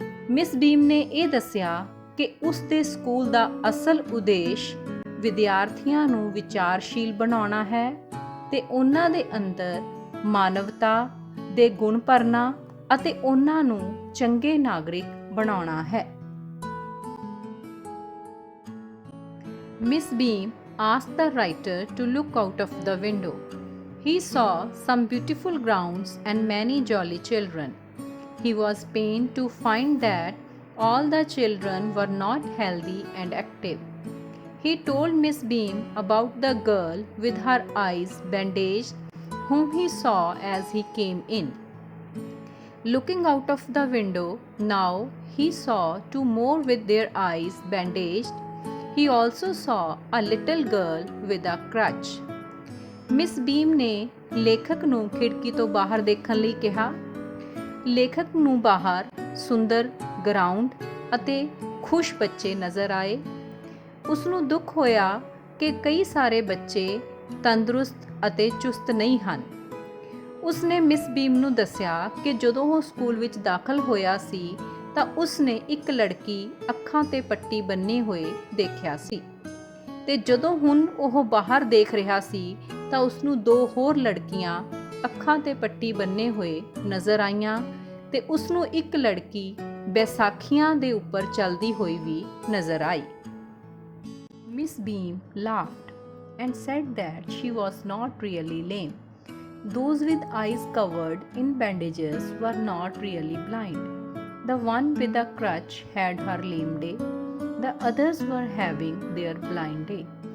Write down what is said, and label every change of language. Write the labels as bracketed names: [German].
[Punjabi] Miss ਬੀਮ ਨੇ ਇਹ ਦੱਸਿਆ ਕਿ ਉਸ ਦੇ ਸਕੂਲ ਦਾ ਅਸਲ ਉਦੇਸ਼ ਵਿਦਿਆਰਥੀਆਂ ਨੂੰ ਵਿਚਾਰਸ਼ੀਲ ਬਣਾਉਣਾ ਹੈ ਤੇ ਉਹਨਾਂ ਦੇ ਅੰਦਰ ਮਾਨਵਤਾ ਦੇ ਗੁਣ ਭਰਨਾ ਅਤੇ ਉਹਨਾਂ ਨੂੰ ਚੰਗੇ ਨਾਗਰਿਕ ਬਣਾਉਣਾ ਹੈ। [English] Miss Beam asked the writer to look out of the window. He saw some beautiful grounds and many jolly children. He was pained to find that all the children were not healthy and active. He told Miss Beam about the girl with her eyes bandaged, whom he saw as he came in. Looking out of the window, now he saw two more with their eyes bandaged. He also saw a little girl with a crutch. [Punjabi] Miss ਬੀਮ ਨੇ ਲੇਖਕ ਨੂੰ ਖਿੜਕੀ ਤੋਂ ਬਾਹਰ ਦੇਖਣ ਲਈ ਕਿਹਾ। ਲੇਖਕ ਨੂੰ ਬਾਹਰ ਸੁੰਦਰ ਗਰਾਊਂਡ ਅਤੇ ਖੁਸ਼ ਬੱਚੇ ਨਜ਼ਰ ਆਏ। ਉਸ ਨੂੰ ਦੁੱਖ ਹੋਇਆ ਕਿ ਕਈ ਸਾਰੇ ਬੱਚੇ ਤੰਦਰੁਸਤ ਅਤੇ ਚੁਸਤ ਨਹੀਂ ਹਨ। ਉਸ ਨੇ ਮਿਸ ਬੀਮ ਨੂੰ ਦੱਸਿਆ ਕਿ ਜਦੋਂ ਉਹ ਸਕੂਲ ਵਿੱਚ ਦਾਖਲ ਹੋਇਆ ਸੀ ਤਾਂ ਉਸ ਨੇ ਇੱਕ ਲੜਕੀ ਅੱਖਾਂ ਤੇ ਪੱਟੀ ਬੰਨ੍ਹੇ ਹੋਏ ਦੇਖਿਆ ਸੀ, ਤੇ ਜਦੋਂ ਹੁਣ ਉਹ ਬਾਹਰ ਦੇਖ ਰਿਹਾ ਸੀ ਤਾਂ ਉਸ ਨੂੰ ਦੋ ਹੋਰ ਲੜਕੀਆਂ ਅੱਖਾਂ ਤੇ ਪੱਟੀ ਬੰਨ੍ਹੇ ਹੋਏ ਨਜ਼ਰ ਆਈਆਂ, ਤੇ ਉਸ ਨੂੰ ਇੱਕ ਲੜਕੀ ਬੈਸਾਖੀਆਂ ਦੇ ਉੱਪਰ ਚੱਲਦੀ ਹੋਈ ਵੀ ਨਜ਼ਰ ਆਈ। [English] Miss Beam laughed and said that she was not really lame. Those with eyes covered in bandages were not really blind. The one with a crutch had her lame day. The others were having their blind day.